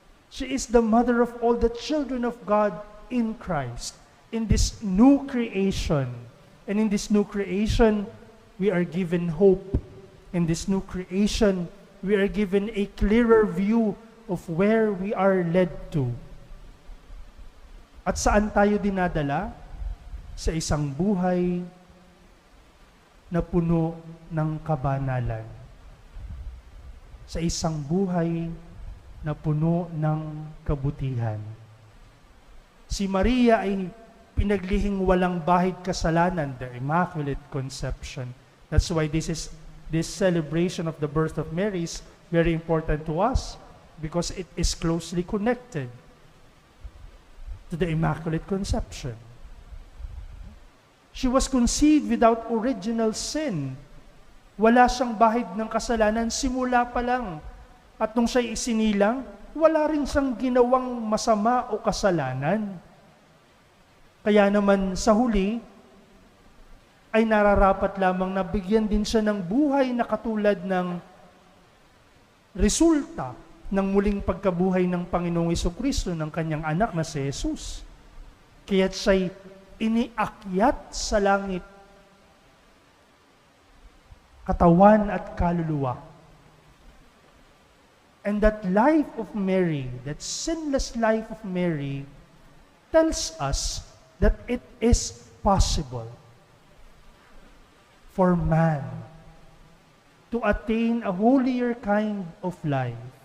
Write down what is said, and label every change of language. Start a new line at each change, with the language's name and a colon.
English: She is the mother of all the children of God in Christ, in this new creation. And in this new creation, we are given hope. In this new creation, we are given a clearer view of where we are led to.
Filipino: At saan tayo dinadala? Sa isang buhay na puno ng kabanalan. Sa isang buhay na puno ng kabutihan. Si Maria ay pinaglihing walang bahid kasalanan, the Immaculate Conception.
English: That's why this celebration of the birth of Mary is very important to us, because it is closely connected to the Immaculate Conception. She was conceived without original sin.
Filipino: Wala siyang bahid ng kasalanan simula pa lang. At nung siya'y isinilang, wala rin siyang ginawang masama o kasalanan. Kaya naman sa huli, ay nararapat lamang na bigyan din siya ng buhay na katulad ng resulta ng muling pagkabuhay ng Panginoong Jesucristo ng kanyang anak na si Jesus. Kaya't siya'y iniakyat sa langit, katawan at kaluluwa.
English: And that life of Mary, that sinless life of Mary, tells us that it is possible for man to attain a holier kind of life.